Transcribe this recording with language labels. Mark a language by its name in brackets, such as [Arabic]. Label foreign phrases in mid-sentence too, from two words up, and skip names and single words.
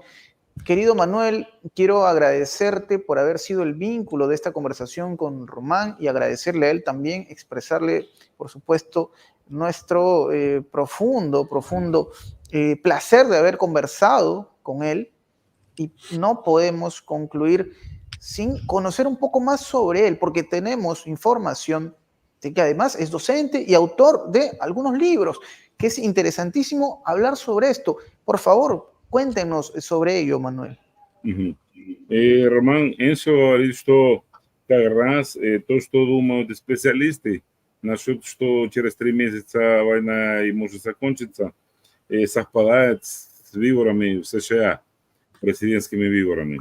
[Spanish] Querido Manuel, quiero agradecerte por haber sido el vínculo de esta conversación con Román y agradecerle a él también, expresarle, por supuesto, nuestro profundo placer de haber conversado con él, y no podemos concluir sin conocer un poco más sobre él, porque tenemos información de que además es docente y autor de algunos libros, que es interesantísimo hablar sobre esto. Por favor, cuéntenos sobre ello, Manuel. [Russian] Роман, Энсо, что как раз то, что думают специалисты насчет, что через 3 месяца война и может закончиться, совпадает с выборами в США, президентскими выборами.